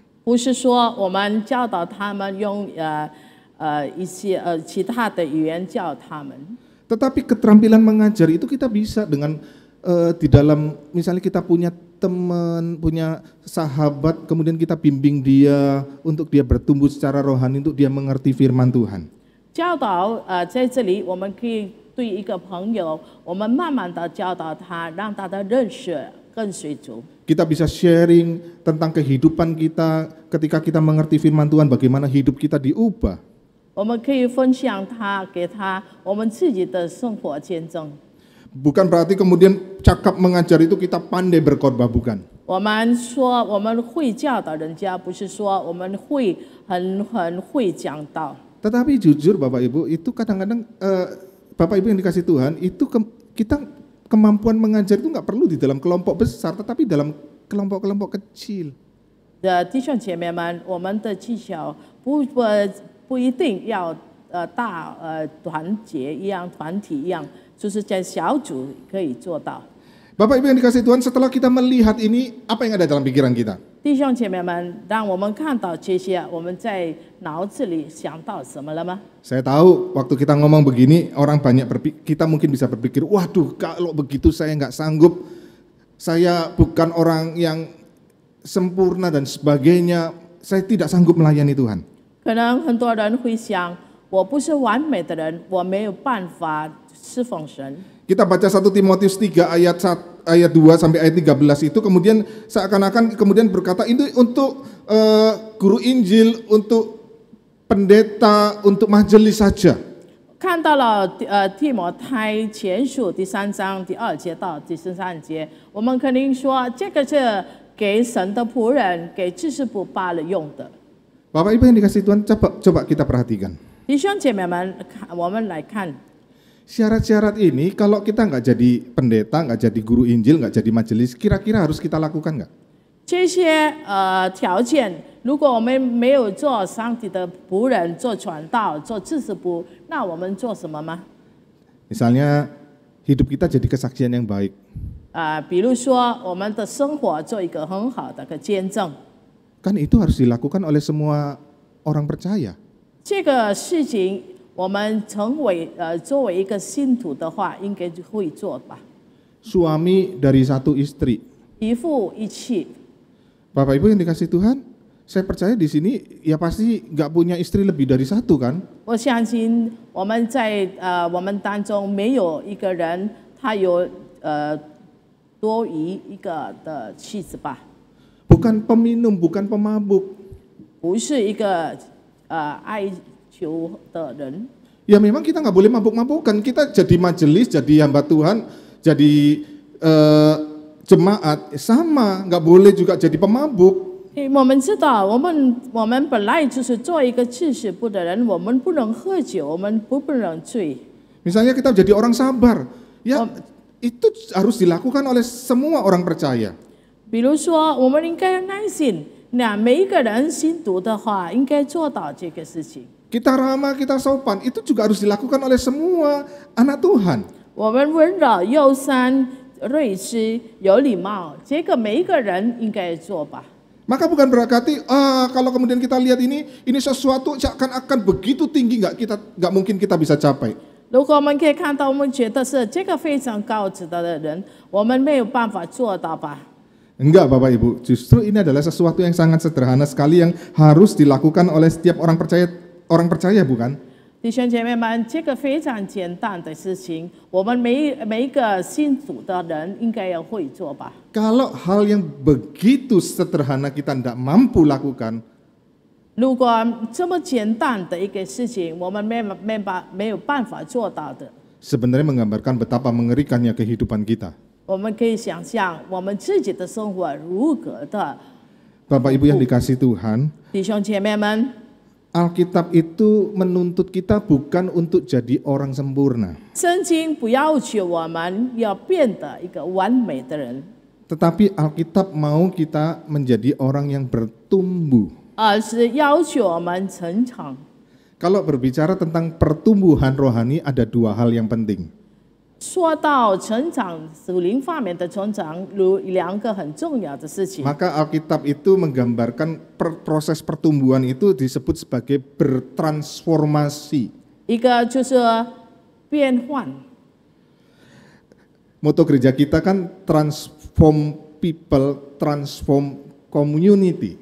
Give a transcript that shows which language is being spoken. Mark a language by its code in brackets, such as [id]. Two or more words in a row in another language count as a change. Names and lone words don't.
[zh] 不是说我们教导他们用一些其他的语言教他们。 [id] Tetapi keterampilan mengajar itu kita bisa dengan di dalam misalnya kita punya teman, punya sahabat, kemudian kita bimbing dia untuk dia bertumbuh secara rohani, untuk dia mengerti firman Tuhan. [zh] 教导在这里我们可以对一个朋友，我们慢慢的教导他，让他的认识更水足。 [id] Kita bisa sharing tentang kehidupan kita ketika kita mengerti firman Tuhan, bagaimana hidup kita diubah. [zh] 我们可以分享他给他我们自己的生活见证。 [id] Bukan berarti kemudian cakap mengajar itu kita pandai berkhotbah, bukan. [zh] 我们说我们会教导人家，不是说我们会很会讲道。 [id] Tetapi jujur Bapak Ibu, itu kadang-kadang Bapak Ibu yang dikasih Tuhan, itu kita kemampuan mengajar itu nggak perlu di dalam kelompok besar, tetapi dalam kelompok-kelompok kecil. [zh] 弟兄姐妹们，我们的技巧不一定要大团结一样、团体一样，就是在小组可以做到。 [id] Bapak Ibu yang dikasih Tuhan, setelah kita melihat ini, apa yang ada dalam pikiran kita? [zh] 弟兄姐妹们，让我们看到这些，我们在脑子里想到什么了吗？ [id] Saya tahu waktu kita ngomong begini, orang banyak kita mungkin bisa berpikir, waduh kalau begitu saya nggak sanggup, saya bukan orang yang sempurna dan sebagainya, saya tidak sanggup melayani Tuhan. [zh] 可能很多人会想，我不是完美的人，我没有办法侍奉神。 [id] Kita baca 1 Timotius 3 ayat 2 sampai ayat 13 itu kemudian seakan-akan kemudian berkata ini untuk guru Injil, untuk pendeta, untuk majelis saja. [zh] 看到了提摩太前书第3章第2节到第13节，我们肯定说这个是给神的仆人、给知识部罢了用的。 [id] Bapak Ibu yang dikasih Tuhan, coba kita perhatikan. [zh] 弟兄姐妹们，我们来看。 [id] Syarat-syarat ini kalau kita nggak jadi pendeta, nggak jadi guru Injil, nggak jadi majelis, kira-kira harus kita lakukan nggak? [zh] 这些条件，如果我们没有做上帝的仆人、做传道、做知识部，那我们做什么吗？ [id] Misalnya hidup kita jadi kesaksian yang baik. [zh] 比如说我们的生活做一个很好的见证， [id] Kan itu harus dilakukan oleh semua orang percaya. [zh] 这个事情我们作为一个信徒的话，应该会做吧。 [id] Suami dari satu istri. [zh] 一夫一妻， [id] Bapak Ibu yang dikasih Tuhan, saya percaya di sini ya pasti nggak punya istri lebih dari satu kan? [zh] 我相信我们在我们当中没有一个人他有多于一个的妻子吧。 [id] Bukan peminum, bukan pemabuk. [zh] 不是一个爱酒的人。 [id] Ya memang kita nggak boleh mabuk-mabukan. Kita jadi majelis, jadi hamba Tuhan, jadi jemaat sama, nggak boleh juga jadi pemabuk. [zh] 我们知道，我们本来就是做一个知识部的人，我们不能喝酒，我们不能醉。 [id] Misalnya kita jadi orang sabar, ya itu harus dilakukan oleh semua orang percaya. [zh] 比如说，我们应该耐心，那每一个人信徒的话，应该做到这个事情。 [id] Kita ramah, kita sopan, itu juga harus dilakukan oleh semua anak Tuhan. [zh] 我们温柔、友善、睿智、有礼貌，这个每一个人应该做吧。 [id] Maka bukan berarti kalau kemudian kita lihat ini sesuatu seakan-akan begitu tinggi nggak mungkin kita bisa capai. [zh] 如果我们可以看到，我们觉得是这个非常高值得的人，我们没有办法做到吧？ [id] Enggak Bapak Ibu, justru ini adalah sesuatu yang sangat sederhana sekali yang harus dilakukan oleh setiap orang percaya bukan? [zh] 弟兄姐妹们，这个非常简单的事情，我们每一个信主的人应该要会做吧。 [id] Kalau hal yang begitu sederhana kita tidak mampu lakukan, [zh] 如果这么简单的一个事情，我们没有办法做到的， [id] sebenarnya menggambarkan betapa mengerikannya kehidupan kita. [zh] 我们可以想象我们自己的生活如何的。 [id] Bapak Ibu yang dikasihi Tuhan, [zh] 弟兄姐妹们， [id] Alkitab itu menuntut kita bukan untuk jadi orang sempurna, [zh] 圣经不要求我们要变得一个完美的人， [id] tetapi Alkitab mau kita menjadi orang yang bertumbuh. [zh] 而是要求我们成长。 [id] Kalau berbicara tentang pertumbuhan rohani, ada dua hal yang penting. [zh] 说到成长，属灵方面的成长，有两个很重要的事情。 [id] Maka Alkitab itu menggambarkan proses pertumbuhan itu disebut sebagai bertransformasi. [zh] 一个就是变换， [id] Moto gereja kita kan [en] transform people, transform community.